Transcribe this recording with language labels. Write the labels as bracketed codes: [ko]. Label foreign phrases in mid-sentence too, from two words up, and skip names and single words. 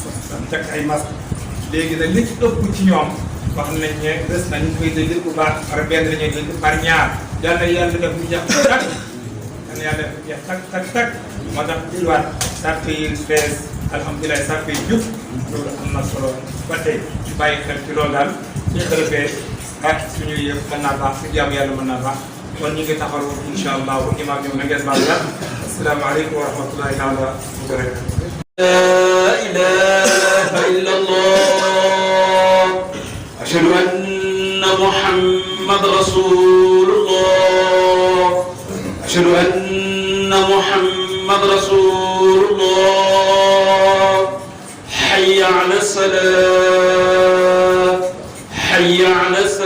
[wo] teg ay masque léegi nag li ci ëpp ci ñoom wax nañ ne des na ñu koy dégg bu baax par benn la ñuy dégg par ñaar yàlla def ñu jeex tak yàlla def ñu jeex tak moo tax dilwaat sàpp yi bees alhamdulilah sàpp yi jub loolu am na solo ba tey bàyyi xel ci loolu daal ñu ko defee ak suñuy yëpp mën naa baax su jàmm yàlla mën naa baax kon ñu ngi taxaw [ar] إن شاء الله [wo] bu imaam ñëw na ngeen baal la [ar] السلام عليكم ورحمة الله تعالى وبركاته. لا إله إلا الله أشهد أن محمد رسول الله أشهد أن محمد رسول الله حي على الصلاة حي على